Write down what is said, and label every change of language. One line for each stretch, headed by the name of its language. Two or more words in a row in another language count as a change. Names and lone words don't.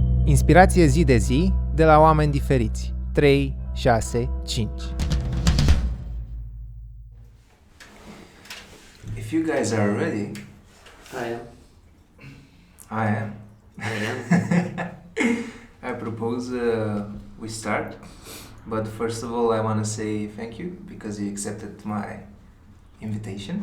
Romanian: Inspirație zi de zi de la oameni diferiți. 3, 6, 5.
English: If you guys are ready, I am. I am. I am. I propose we start. But first of all, I want to say thank you because you accepted my invitation.